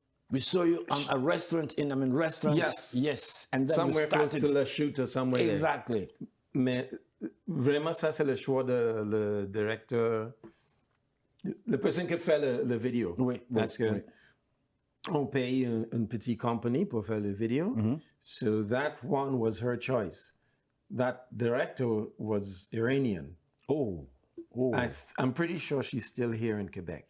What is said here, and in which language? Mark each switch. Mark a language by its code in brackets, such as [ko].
[en] We saw you on a restaurant Yes. And then somewhere close to the shoot or somewhere. Exactly. There. [fr] Mais vraiment, ça, c'est le choix de le directeur, la personne qui fait le vidéo. Oui, parce que on paye une petite compagnie pour faire le vidéo. [en] So that one was her choice. That director was Iranian. Oh. I'm pretty sure she's still here in Quebec.